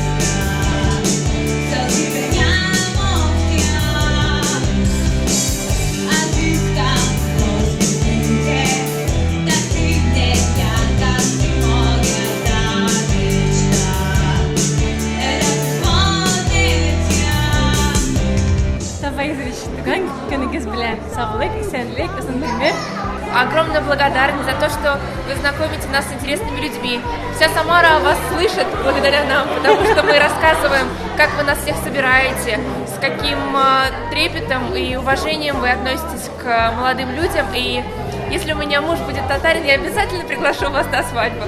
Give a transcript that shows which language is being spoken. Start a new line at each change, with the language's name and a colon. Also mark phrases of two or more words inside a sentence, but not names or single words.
Russian: Слезы меня молчат. А здесь как воздухе, так ты мне как ты моя мечта. Это
Tatar: Рустам Фаизович, туган күнегез белән саглык, исәнлек, озын гомер.
Russian: Огромная благодарность за то, что вы знакомите нас с интересными людьми. Вся Самара вас слышит благодаря нам, потому что мы рассказываем, как вы нас всех собираете, с каким трепетом и уважением вы относитесь к молодым людям. И если у меня муж будет татарин, я обязательно приглашу вас на свадьбу.